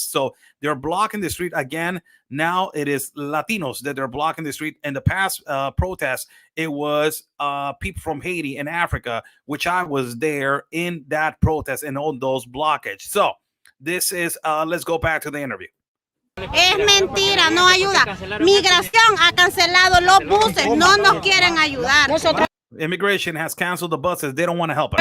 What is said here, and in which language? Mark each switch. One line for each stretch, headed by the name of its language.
English: So they're blocking the street again. Now it is Latinos that they're blocking the street. In the past protests, it was people from Haiti and Africa, which I was there in that protest and on those blockage. So this is, let's go back to the interview.
Spanish: Es mentira, no ayuda. Migración ha cancelado los buses, no nos quieren ayudar.
English: Immigration has canceled the buses. They don't want to help us.